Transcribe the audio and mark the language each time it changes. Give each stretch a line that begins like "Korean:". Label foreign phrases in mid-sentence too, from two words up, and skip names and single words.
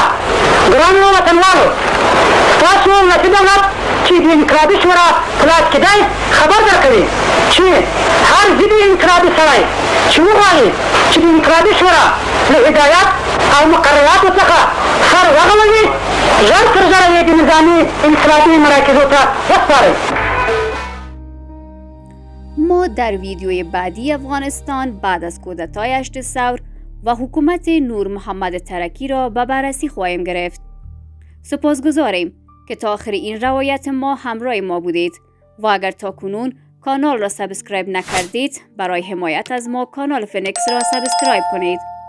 Pashto: ګرانو وطنوالو، ستاسو ولسي دولت چې د انقلابي شورا په لاس کې دی خبر درکوي چې هر ضدي انقلابي سړی چې وغواړي چې د انقلابي شورا له هدایت او مقرراتو څخه سر وغړوي، ژر تر ژره یې د نظامي انقلابي مراکزو ته وسپارئ.
Persian: ما در ویدیوی بعدی افغانستان بعد از کودتای 8 ثور و حکومت نور محمد ترکی را به بررسی خواهیم گرفت. سپاسگزاریم که تا آخر این روایت ما همراه ما بودید و اگر تا کنون کانال را سابسکرایب نکردید برای حمایت از ما کانال فنکس را سابسکرایب کنید.